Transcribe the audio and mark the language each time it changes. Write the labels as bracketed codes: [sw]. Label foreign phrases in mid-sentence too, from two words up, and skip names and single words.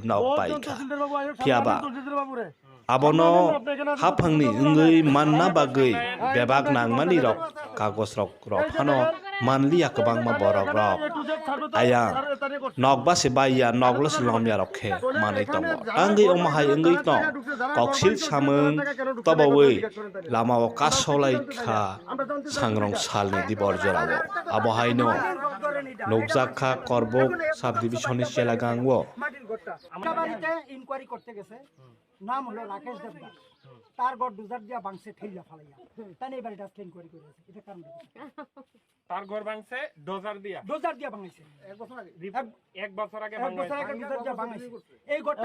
[trp] nokbaikha phiaba abono haphangni ungui manna bagui bebak nangmani rok kagos rok phano manliya kwbangma borok rok aya nokba se baiya noklos lomya rokhe manai tongo angui omahai ungui tong koksil samung tobawi lamao kasolai kha sangrong salni dibor jorabo abohaino nokjakha korbok subdivisioni chelagangwo [bn] আমরা বাড়িতে ইনকোয়ারি করতে গেছে, নাম হলো রাকেশ দেবদাস, তার ঘর ডুজার দিয়া ভাঙছে ঠেইলা ফালাইয়া, তাই এই বাড়িটা আজকে ইনকোয়ারি করেছে। এটা কারণ তার ঘর ভাঙছে ডোজার দিয়া ভাঙাইছে এক বছর আগে ডোজার দিয়া ভাঙাইছে। এই ঘরটা